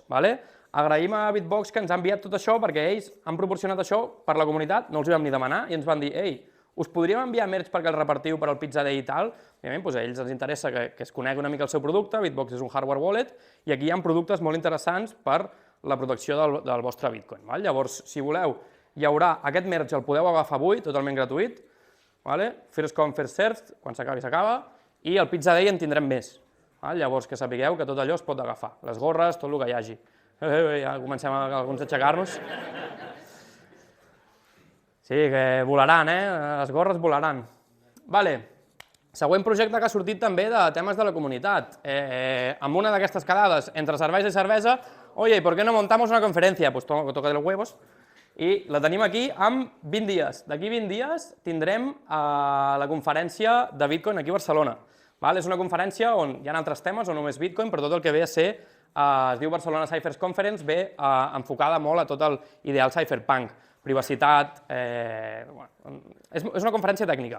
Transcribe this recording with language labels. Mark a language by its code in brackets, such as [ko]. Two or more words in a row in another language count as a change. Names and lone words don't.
[ca] Agraïm a Bitbox que ens ha enviat tot això perquè ells han proporcionat això per la comunitat, no els ho vam ni demanar, i ens van dir, ei, us podríem enviar merch perquè el repartiu per al Pizza Day i tal? Òbviament, a ells ens interessa que es conegui una mica el seu producte, Bitbox és un [en] hardware wallet, [ca] i aquí hi ha productes molt interessants per la protecció del vostre Bitcoin. Llavors, si voleu, hi haurà aquest merch, el podeu agafar avui, totalment gratuït, [en] first come, first served, [ca] quan s'acabi s'acaba, i el Pizza Day en tindrem més. Llavors, que sapigueu que tot allò es pot agafar, les gorres, tot el que hi hagi. Ja comencem alguns a aixecar-nos. Sí, que volaran, les gorres volaran. Següent projecte que ha sortit també de temes de la comunitat. Amb una d'aquestes quedades entre cervesa i cervesa, [es] oye, ¿por qué no montamos una conferencia? Pues toca de los huevos. [ca] I la tenim aquí amb 20 dies. D'aquí 20 dies tindrem la conferència de Bitcoin aquí a Barcelona. És una conferència on hi ha altres temes, o només Bitcoin, però tot el que ve a ser, es diu Barcelona Cyphers Conference, ve enfocada molt a tot l'ideal cypherpunk, privacitat, és una conferència tècnica.